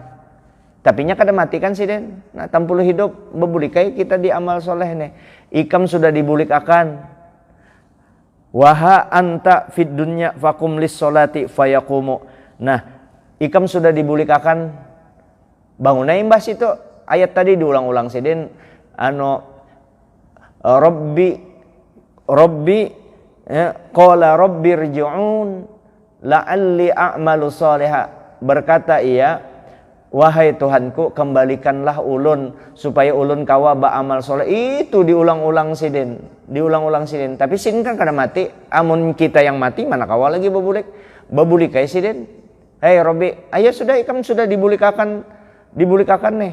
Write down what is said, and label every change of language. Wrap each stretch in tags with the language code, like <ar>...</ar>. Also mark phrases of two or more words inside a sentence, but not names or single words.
<bjn>Tapi nya kada mati kan sidin. Nah, tampulu hidup bebulikai kita di amal soleh nih. Ikam sudah dibulikakan.</bjn> <ar>وها أنت في الدنيا فقم للصلاة فيقوم.</ar> <bjn>Nah, ikam sudah dibulikakan, bangunnya imbas itu. Ayat tadi diulang-ulang sidin.</bjn> <ar>رب قال رب ارجعون لعلي أعمل صالحة.</ar> <bjn>Berkata ia, wahai Tuhanku, kembalikanlah ulun supaya ulun kawa ba'amal soleh. Itu diulang-ulang sidin. Tapi sidin kan kada mati. Amun kita yang mati, mana kawa lagi bebulik kayak sidin. Hei Robi, ayo sudah, ikam sudah dibulikakan nih.</bjn>